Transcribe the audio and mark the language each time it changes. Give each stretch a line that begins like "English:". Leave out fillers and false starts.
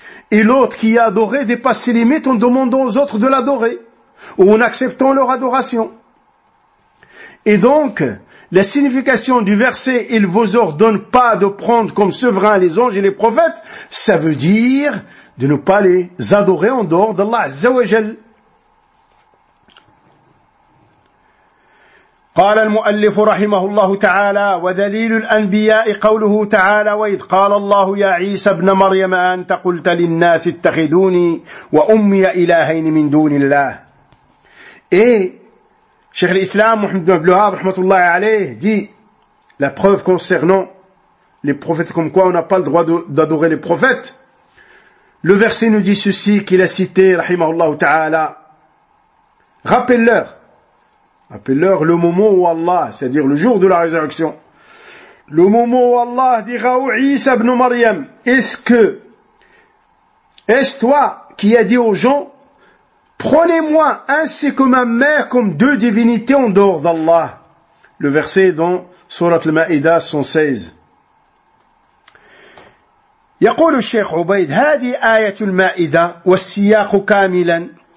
French: Et l'autre qui a adoré dépasse ses limites en demandant aux autres de l'adorer, ou en acceptant leur adoration. Et donc, la signification du verset « Il vous ordonne pas de prendre comme souverain les anges et les prophètes », ça veut dire de ne pas les adorer en dehors d'Allah, Azza wa Jal.
Arabic: قال المؤلف رحمه الله تعالى ودليل الأنبياء قوله تعالى وإذ قال الله يا عيسى ابن مريم أنت قلت للناس اتخذوني وأمي إلهين من دون الله.
French: Et شيخ الإسلام محمد بن عبد الوهاب
Arabic: رحمه الله عليه
French: dit la preuve concernant les prophètes, comme quoi on n'a pas le droit d'adorer les prophètes. Le verset nous dit ceci qu'il a cité
Arabic: رحمه الله تعالى.
French: Rappelle-leur le moment où Allah, c'est-à-dire le jour de la résurrection, le moment où Allah dira au Isa ibn Maryam, est-ce toi qui as dit aux gens, prenez-moi ainsi que ma mère comme deux divinités en dehors d'Allah. Le verset dans Surat al-Ma'ida 116.
Arabic: يقول الشيخ عبيد هذه آية المائدة والسياق كاملا.